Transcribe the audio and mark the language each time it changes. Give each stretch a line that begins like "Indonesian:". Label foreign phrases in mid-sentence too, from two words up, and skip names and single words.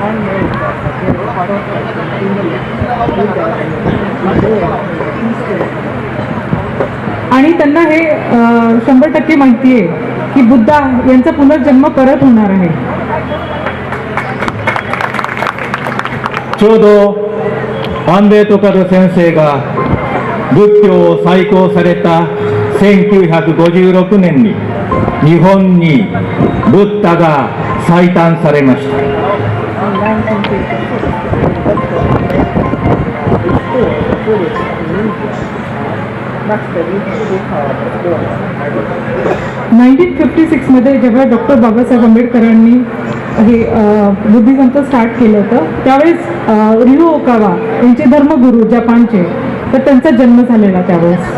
Marathi: आणि त्यांना हे 100% माहिती आहे की बुद्धा यांचा पुनर्जन्म परत होणार आहे.
Japanese: ちょうどアンベートカル先生が仏教を再興された1956年に日本にブッダが再誕されました。
Marathi: 1956 मध्ये जेव्हा डॉक्टर बाबासाहेब आंबेडकरांनी हे बुद्धिझमचं स्टार्ट केलं होतं त्यावेळेस रिओ ओकावा यांचे धर्मगुरू जपानचे तर त्यांचा जन्म झालेला त्यावेळेस.